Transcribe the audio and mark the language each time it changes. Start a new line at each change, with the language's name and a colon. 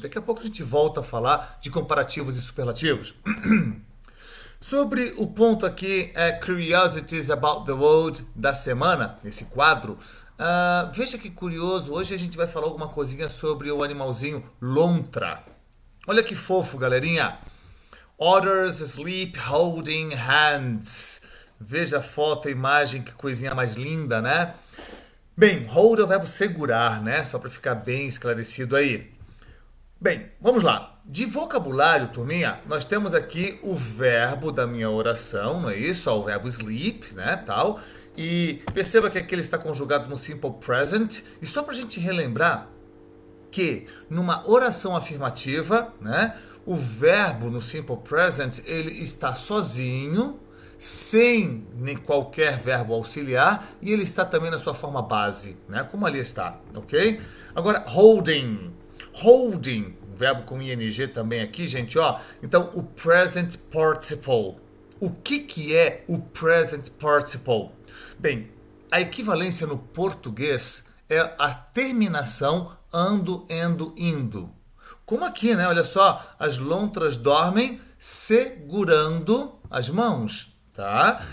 Portuguese: Daqui a pouco a gente volta a falar de comparativos e superlativos. Sobre o ponto aqui,
English: Curiosities About the World
Portuguese: da semana, nesse quadro, veja que curioso, hoje a gente vai falar alguma coisinha sobre o animalzinho lontra. Olha que fofo, galerinha.
English: Otters sleep holding hands.
Portuguese: Veja a foto, a imagem, que coisinha mais linda, né? Bem, hold é o verbo segurar, né? Só para ficar bem esclarecido aí. Bem, vamos lá. De vocabulário, turminha, nós temos aqui o verbo da minha oração, não é isso? O verbo sleep, né, tal. E perceba que aqui ele está conjugado no simple present. E só para a gente relembrar que numa oração afirmativa, né, o verbo no simple present, ele está sozinho, sem nem qualquer verbo auxiliar, e ele está também na sua forma base, né, como ali está, ok? Agora, holding. Holding, verbo com ing também aqui, gente, ó. Então, o present participle. O que é o present participle? Bem, a equivalência no português é a terminação ando, endo, indo. Como aqui, né? Olha só, as lontras dormem segurando as mãos, tá?